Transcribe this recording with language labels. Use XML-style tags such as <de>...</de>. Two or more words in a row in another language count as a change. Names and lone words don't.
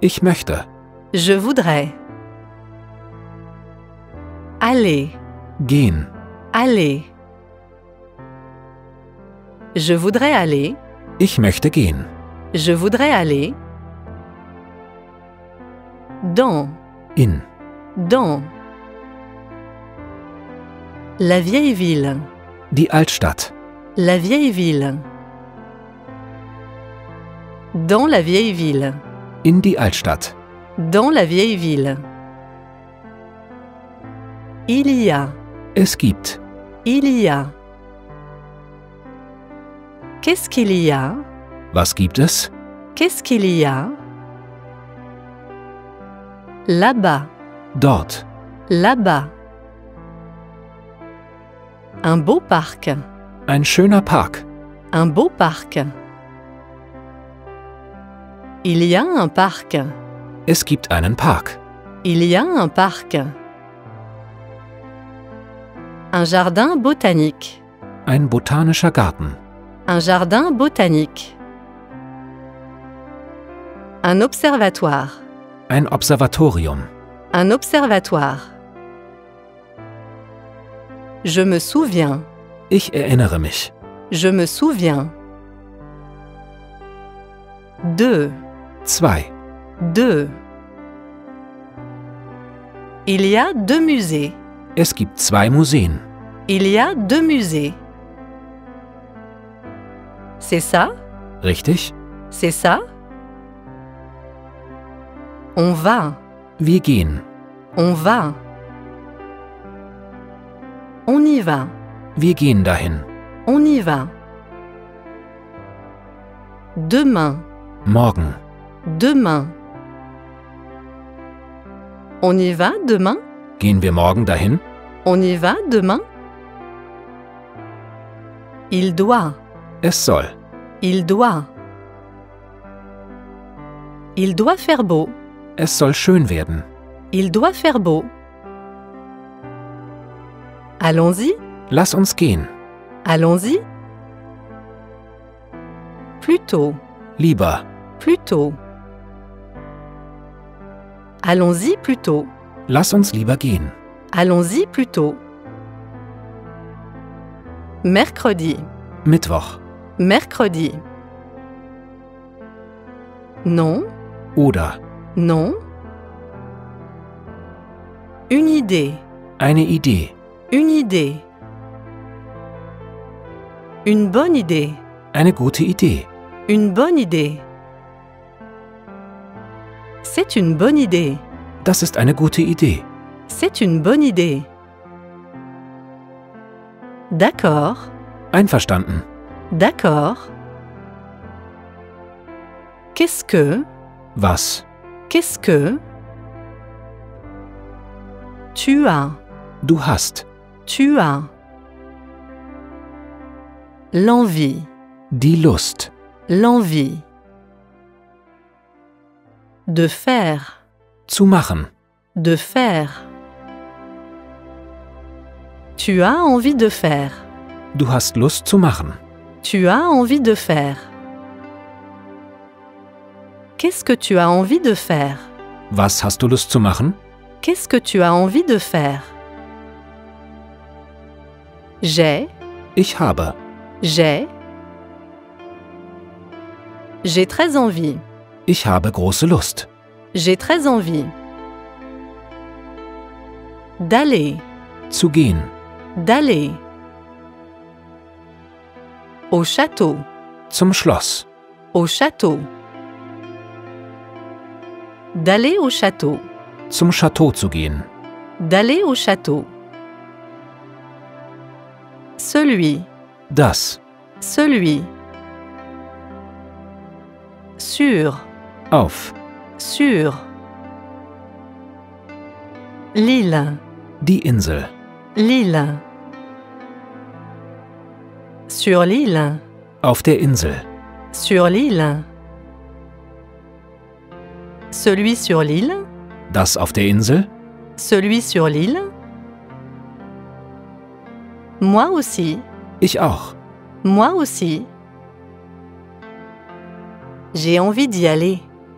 <de>Ich möchte.</de> <fr>Je voudrais. Aller.</fr> <de>Gehen.</de> <fr>Aller. Je voudrais aller.</fr> <de>Ich möchte gehen.</de> <fr>Je voudrais aller. Dans.</fr> <de>In.</de> <fr>Dans. La vieille ville.</fr> <de>Die Altstadt.</de> <fr>La vieille ville. Dans la vieille ville.</fr> <de>In die Altstadt.</de> <fr>Dans la vieille ville. Il y a.</fr> <de>Es gibt.</de> <fr>Il y a. Qu'est-ce qu'il y a?</fr> <de>Was gibt es?</de> <fr>Qu'est-ce qu'il y a? Là-bas.</fr> <de>Dort.</de> <fr>Là-bas. Un beau parc.</fr> <de>Ein schöner Park.</de> <fr>Un beau parc. Il y a un parc.</fr> <de>Es gibt einen Park.</de> <fr>Il y a un parc. Un jardin botanique.</fr> <de>Ein botanischer Garten.</de> <fr>Un jardin botanique. Un observatoire.</fr> <de>Ein Observatorium.</de> <fr>Un observatoire. Je me souviens.</fr> <de>Ich erinnere mich.</de> <fr>Je me souviens. Deux.</fr> <de>2.</de> <fr>Deux. Il y a 2 musées.</fr> <de>Es gibt 2 Museen.</de> <fr>Il y a 2 musées. C'est ça?</fr> <de>Richtig?</de> <fr>C'est ça? On va.</fr> <de>Wir gehen.</de> <fr>On va. On y va.</fr> <de>Wir gehen dahin.</de> <fr>On y va. Demain.</fr> <de>Morgen.</de> <fr>Demain. On y va demain?</fr> <de>Gehen wir morgen dahin?</de> <fr>On y va demain? Il doit.</fr> <de>Es soll.</de> <fr>Il doit. Il doit faire beau.</fr> <de>Es soll schön werden.</de> <fr>Il doit faire beau. Allons-y.</fr> <de>Lass uns gehen.</de> <fr>Allons-y. Plutôt.</fr> <de>Lieber.</de> <fr>Plutôt. Allons-y plutôt.</fr> <de>Lass uns lieber gehen.</de> <fr>Allons-y plutôt. Mercredi.</fr> <de>Mittwoch.</de> <fr>Mercredi. Non.</fr> <de>Oder.</de> <fr>Non. Une idée.</fr> <de>Eine Idee.</de> <fr>Une idée. Une bonne idée.</fr> <de>Eine gute Idee.</de> <fr>Une bonne idée. C'est une bonne idée.</fr> <de>Das ist eine gute Idee.</de> <fr>C'est une bonne idée. D'accord.</fr> <de>Einverstanden.</de> <fr>D'accord. Qu'est-ce que?</fr> <de>Was?</de> <fr>Qu'est-ce que? Tu as.</fr> <de>Du hast.</de> <fr>Tu as. L'envie.</fr> <de>Die Lust.</de> <fr>L'envie. De faire.</fr> <de>Zu machen.</de> <fr>De faire. Tu as envie de faire.</fr> <de>Du hast Lust zu machen.</de> <fr>Tu as envie de faire. Qu'est-ce que tu as envie de faire?</fr> <de>Was hast du Lust zu machen?</de> <fr>Qu'est-ce que tu as envie de faire? J'ai.</fr> <de>Ich habe.</de> <fr>J'ai. J'ai très envie.</fr> <de>Ich habe große Lust.</de> <fr>J'ai très envie. D'aller.</fr> <de>Zu gehen.</de> <fr>D'aller. Au château.</fr> <de>Zum Schloss.</de> <fr>Au château. D'aller au château.</fr> <de>Zum Château zu gehen.</de> <fr>D'aller au château. Celui.</fr> <de>Das.</de> <fr>Celui. Sur.</fr> <de>Auf.</de> <fr>Sur. L'île.</fr> <de>Die Insel.</de> <fr>L'île. Sur l'île.</fr> <de>Auf der Insel.</de> <fr>Sur l'île. Celui sur l'île.</fr> <de>Das auf der Insel.</de> <fr>Celui sur l'île. Moi aussi.</fr> <de>Ich auch.</de> <fr>Moi aussi. J'ai envie d'y aller.</fr>